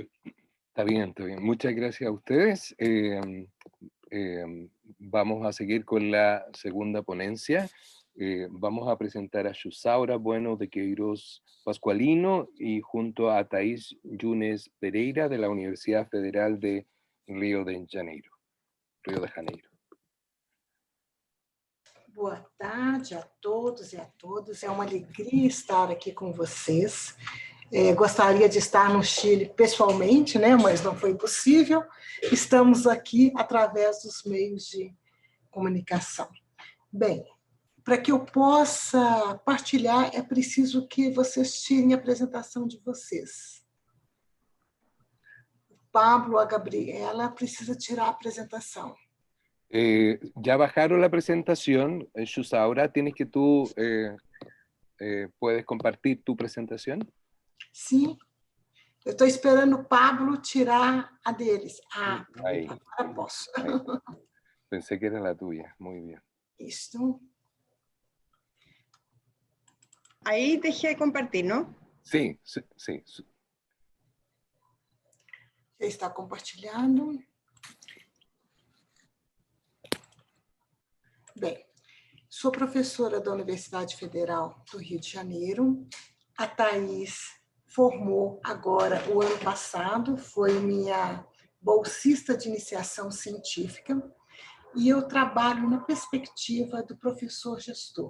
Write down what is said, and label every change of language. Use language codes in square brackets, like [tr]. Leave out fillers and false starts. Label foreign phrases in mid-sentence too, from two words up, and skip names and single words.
[es] Está bien, está bien. Muchas gracias a ustedes. Vamos a seguir con la segunda ponencia. Vamos a presentar a Xusaura Bueno de Queiroz Pascualino, y junto a Thaís Yunes Pereira de la Universidad Federal de Rio de Janeiro. [pt] Boa tarde a todos e a todas. É uma alegria estar aqui com vocês. Gostaria de estar no Chile pessoalmente, né? Mas não foi possível. Estamos aqui através dos meios de comunicação. Bem, para que eu possa partilhar, é preciso que vocês tirem a apresentação de vocês. O Pablo, a Gabriela, precisa tirar a apresentação. [es] Ya bajaron la presentación. Xusaura, ¿tienes que tú puedes compartir tu presentación? [pt] Sim, eu estou esperando o Pablo tirar a deles. Agora posso. [es] Ahí. Pensé que era la tuya, muy bien. [pt] Isso. [es] Ahí dejé de compartir, ¿no? Sí. [pt] Já está compartilhando. Bem, sou professora da Universidade Federal do Rio de Janeiro. A Thaís formou agora, o ano passado, foi minha bolsista de iniciação científica, e eu trabalho na perspectiva do professor gestor.